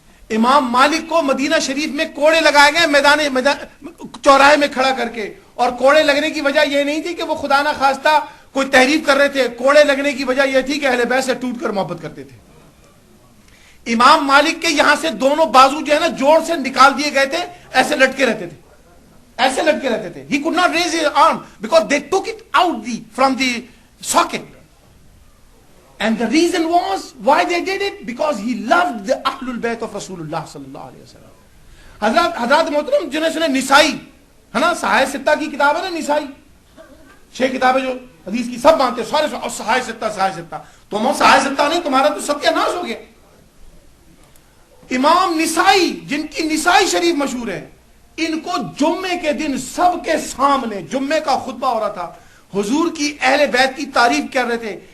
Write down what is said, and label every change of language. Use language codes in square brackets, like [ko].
[ur] امام مالک کو مدینہ شریف میں کوڑے لگائے گئے میدان چوراہے میں کھڑا کر کے. اور کوڑے لگنے کی وجہ یہ نہیں تھی کہ وہ خدا نہ خواستہ کوئی تحریف کر رہے تھے. کوڑے لگنے کی وجہ یہ تھی کہ اہل بیت سے ٹوٹ کر محبت کرتے تھے. امام مالک کے یہاں سے دونوں بازو جو ہے نا جوڑ سے نکال دیے گئے تھے, ایسے لٹکے رہتے تھے, ایسے لٹکے رہتے تھے. [en] He could not raise his arm because they took it out from the socket. And the reason was why they did it, because he loved the Ahlul Bayt of Rasulullah sallallahu alaihi wasallam. [ur] حضرات محترم جنہیں سنے نسائی ہے نا, صحائح ستہ کی کتاب ہے نا نسائی, 6 کتابیں جو حدیث کی سب مانتے سارے, اور صحائح ستہ, صحائح ستہ. تم اور صحائح ستہ نہیں, تمہارا تو ستیہ ناش ہو گیا. امام نسائی جن کی نسائی شریف مشہور ہے, ان کو جمعے کے دن سب کے سامنے جمعے کا خطبہ ہو رہا تھا, حضور کی اہل بیت کی تعریف کر رہے تھے.